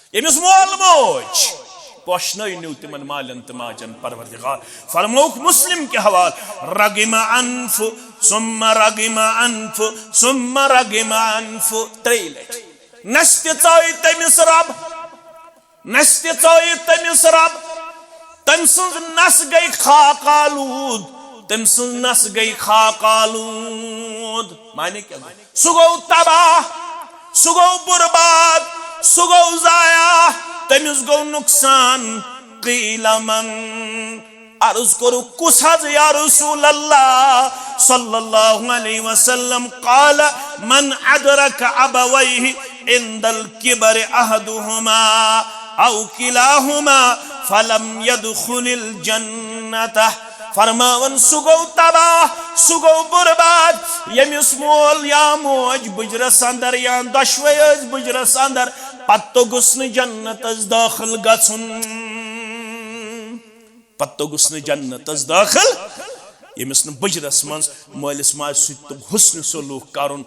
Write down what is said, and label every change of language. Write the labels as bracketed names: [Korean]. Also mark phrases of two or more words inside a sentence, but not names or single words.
[Kashmiri] यमिस मोल मोज पोशनयु तिमन मालन तो माजन परवरदिगार फरमौक मुस्लिम के हवाल [Arabic] رغم أنف ثم رغم أنف ثم رغم أنف [Kashmiri] त्रेलट नस्ति चोय तमिस रब नस्ति चोय तमिस रब तम सुन नस गई खाकालूद तम सुन नस गई खाकालूद माने क्या सु गो तबाह सु गो बर्बाद सु गो जाया तमिस गो नुकसान कीला मन अर्ज करो कुस हज [Arabic] يا رسول الله صلى الله عليه وسلم قال من أدرك أبويه عند الكبر أحدهما أو كلاهما فلم يدخل الجنة [Kashmiri] फरमावन सुगो तबाह सुगो बर्बाद यमिस मोल या मोज बुजरस अंदर या दशवे बुजरस अंदर पत्तो गुस्न जन्नत दाखिल गछुन पत्तो गुस्न जन्नत दाखिल यमिस न बुजरस मज मालिस माज सत हुस्न सलूक करन